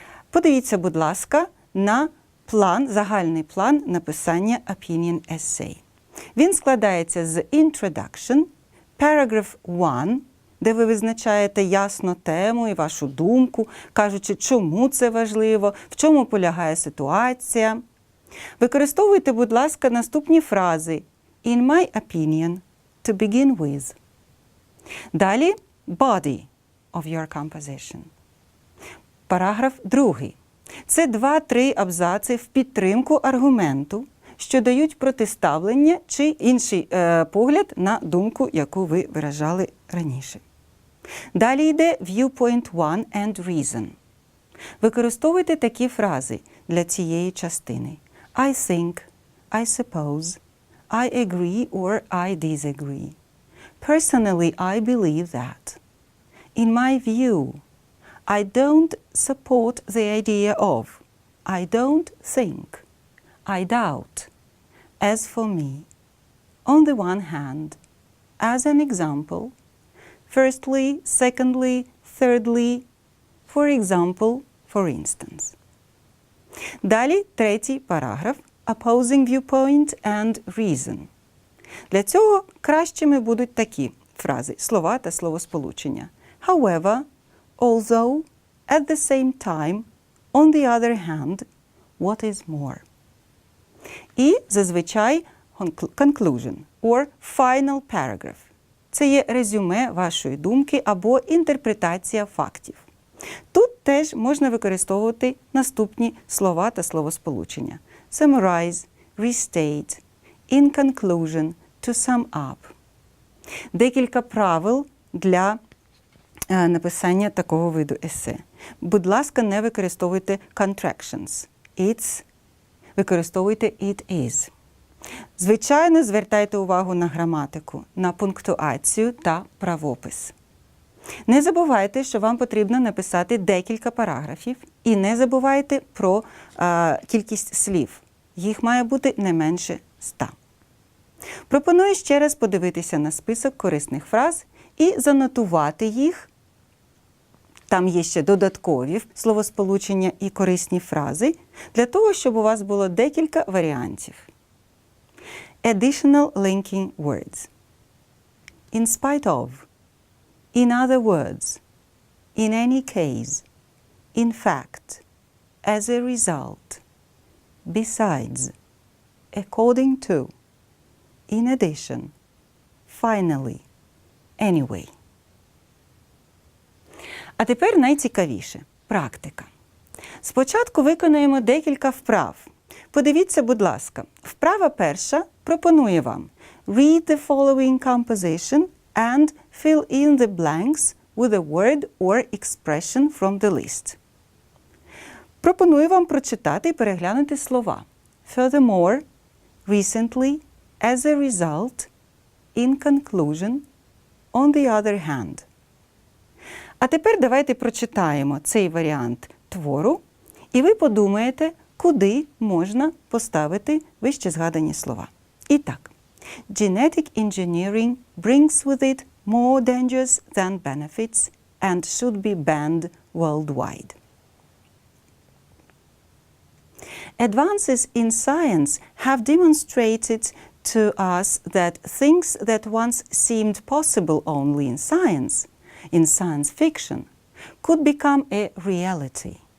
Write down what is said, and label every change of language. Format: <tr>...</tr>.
<uk>Подивіться, будь ласка, на загальний план написання</uk> <en>opinion essay.</en> <uk>Він складається з introduction, paragraph 1, де ви визначаєте ясно тему і вашу думку, кажучи, чому це важливо, в чому полягає ситуація. Використовуйте, будь ласка, наступні фрази</uk> <en>«In my opinion», «to begin with».</en> <uk>Далі</uk> <en>«body of your composition».</en> <uk>Параграф 2. Це 2-3 абзаци в підтримку аргументу, що дають протиставлення чи інший погляд на думку, яку ви виражали раніше. Далі йде</uk> <en>viewpoint 1 and reason.</en> <uk>Використовуйте такі фрази для цієї частини.</uk> <en>I think, I suppose, I agree or I disagree. Personally, I believe that. In my view, I don't support the idea of. I don't think. I doubt. As for me, on the one hand, as an example, firstly, secondly, thirdly, for example, for instance.</en> <uk>Далі третій параграф</uk> <en>opposing viewpoint and reason.</en> <uk>Для цього кращими будуть такі фрази, слова та словосполучення.</uk> <en>However, although, at the same time, on the other hand, what is more.</en> <uk>І зазвичай</uk> <en>conclusion or final paragraph.</en> <uk>Це є резюме вашої думки або інтерпретація фактів. Тут теж можна використовувати наступні слова та словосполучення.</uk> <en>Summarize, restate, in conclusion, to sum up.</en> <uk>Декілька правил для написання такого виду есе. Будь ласка, не використовуйте contractions.</uk> <en>It's,</en> <uk>використовуйте</uk> <en>it is.</en> <uk>Звичайно, звертайте увагу на граматику, на пунктуацію та правопис. Не забувайте, що вам потрібно написати декілька параграфів, і не забувайте про кількість слів. Їх має бути не менше 100. Пропоную ще раз подивитися на список корисних фраз і занотувати їх. Там є ще додаткові словосполучення і корисні фрази, для того, щоб у вас було декілька варіантів.</uk> <en>Additional linking words. In spite of. In other words. In any case. In fact. As a result. Besides. According to. In addition. Finally. Anyway.</en> <uk>А тепер найцікавіше – практика. Спочатку виконуємо декілька вправ. Подивіться, будь ласка, вправа перша пропонує вам</uk> <en>read the following composition and fill in the blanks with a word or expression from the list.</en> <uk>Пропоную вам прочитати і переглянути слова.</uk> <en>Furthermore, recently, as a result, in conclusion, on the other hand.</en> <uk>А тепер давайте прочитаємо цей варіант твору, і ви подумаєте, куди можна поставити вище згадані слова. І так.</uk> <en>Genetic engineering brings with it more dangers than benefits and should be banned worldwide. Advances in science have demonstrated to us that things that once seemed possible only in science fiction, could become a reality.</en>